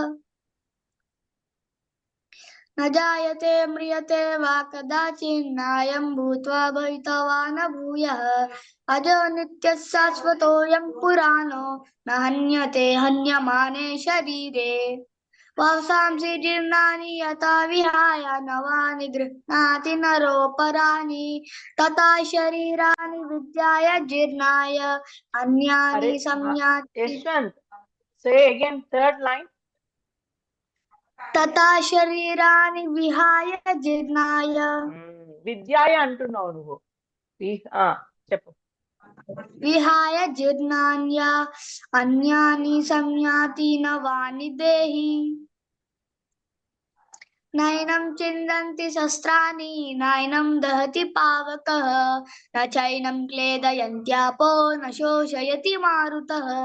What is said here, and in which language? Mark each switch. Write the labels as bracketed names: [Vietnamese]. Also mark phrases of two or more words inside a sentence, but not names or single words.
[Sanskrit] न जायते म्रियते वा कदाचिन्नायं भूत्वा भवितवा न भूयः अजो नित्यः शाश्वतोऽयं पुराणो न हन्यते हन्यमाने शरीरे वासांसि जीर्णानि यथा विहाय नवानि गृह्णाति नरोपराणि तथा शरीराणि विद्याय जीर्णाय अन्यानि संयाति. [English] Yashwant, say again third line. [Sanskrit] तथा शरीरानि विहाय जीर्णाय. [Telugu] విద్యాయ అంటున్నావు నువ్వు. చెప్పు. [Sanskrit] विहाय जीर्णान्य अन्यानि संयाति नवानि देहि नैनं छिन्दन्ति शस्त्राणि नैनं दहति पावकः न चैनं क्लेदयन्त्यापो न शोषयति मारुतः